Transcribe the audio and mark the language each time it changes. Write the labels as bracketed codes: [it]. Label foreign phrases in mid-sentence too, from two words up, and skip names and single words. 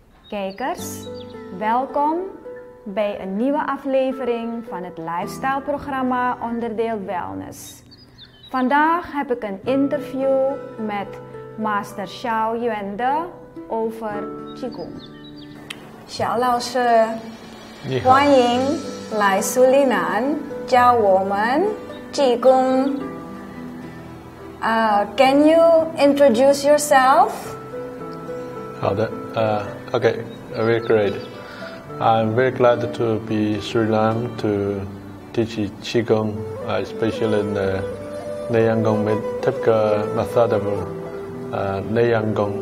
[nl] Kijkers, welkom bij een nieuwe aflevering van het lifestyle-programma onderdeel Wellness. Vandaag heb ik een interview met Master Xiao Yuande over Qigong. [zh] Xiao 老师，欢迎来苏里南教我们气功。 [en] Can you introduce yourself? 好的 ，Okay, very great. I'm very glad to be Suriname to teach Qigong, especially in the Neyanggong typical method of Neyanggong.